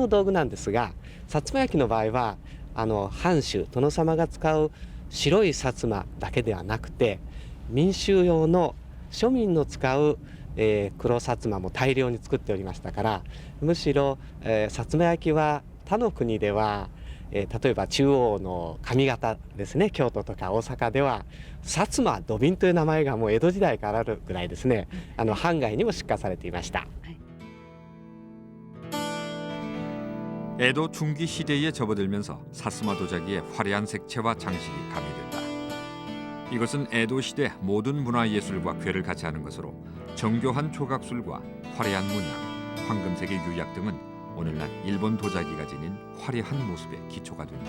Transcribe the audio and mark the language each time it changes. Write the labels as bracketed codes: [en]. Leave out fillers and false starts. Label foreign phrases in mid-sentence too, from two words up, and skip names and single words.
[ja] の道具なんですが、薩摩焼の場合は藩主殿様が使う白い薩摩だけではなくて民衆用の庶民の使う黒薩摩も大量に作っておりましたから、むしろ、薩摩焼は他の国では、例えば中央の上方ですね、京都とか大阪では薩摩土瓶という名前がもう江戸時代からあるぐらいですね、藩外にも出荷されていました。 [ko] 에도 중기 시대에 접어들면서 사스마 도자기의 화려한 색채와 장식이 가미된다. 이것은 에도 시대 모든 문화예술과 궤를 같이 하는 것으로 정교한 조각술과 화려한 문양, 황금색의 유약 등은 오늘날 일본 도자기가 지닌 화려한 모습의 기초가 된다.